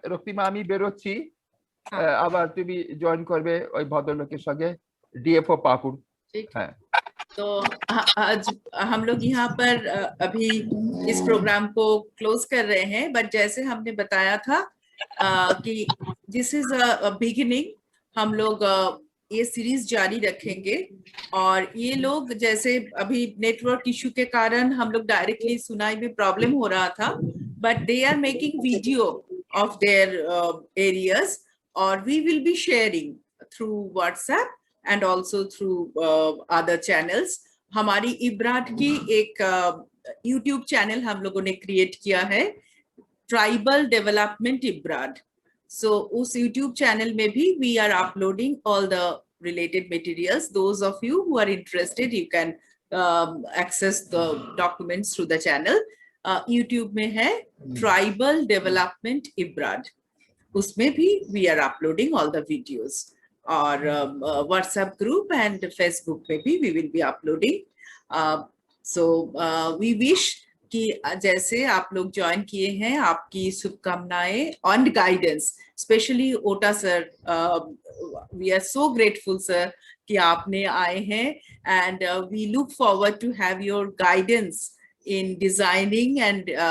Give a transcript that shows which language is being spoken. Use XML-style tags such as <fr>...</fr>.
<bn>রক্তিমামি বেরোচ্ছি, আবার তুমি জয়েন করবে ওই ভদ্রলোকের সঙ্গে, ডিএফও পাকুড়।</bn> <hi>हाँ, तो आज हम लोग यहाँ पर अभी इस प्रोग्राम को क्लोज कर रहे हैं, बट जैसे हमने बताया था कि</hi> <en>this is a beginning,</en> <hi>हम लोग ये सीरीज जारी रखेंगे। और ये लोग, जैसे अभी नेटवर्क इशू के कारण हम लोग डायरेक्टली सुनाई में प्रॉब्लम हो रहा था,</hi> <en>But they are making video of their areas, और we will be sharing through WhatsApp and also through other channels.</en> <hi>हमारी इब्राड की एक YouTube चैनल हम लोगों ने क्रिएट किया है, ट्राइबल डेवलपमेंट इब्राड। सो उस YouTube चैनल में भी</hi> <en>we are uploading all the related materials. Those of you who are interested, you can access the documents through the channel.</en> <hi>YouTube में है ट्राइबल डेवलपमेंट इब्राड, उसमें भी</hi> <en>we are uploading all the videos.</en> <hi>और WhatsApp group and Facebook पे भी</hi> <en>We will be uploading. So we wish</en> <hi>कि जैसे आप लोग ज्वाइन किए हैं, आपकी शुभकामनाएं और गाइडेंस,</hi> <en>specially ओटा sir, we are so grateful sir</en> <hi>कि आपने आए हैं,</hi> <en>and we look forward to have your guidance in designing and</en>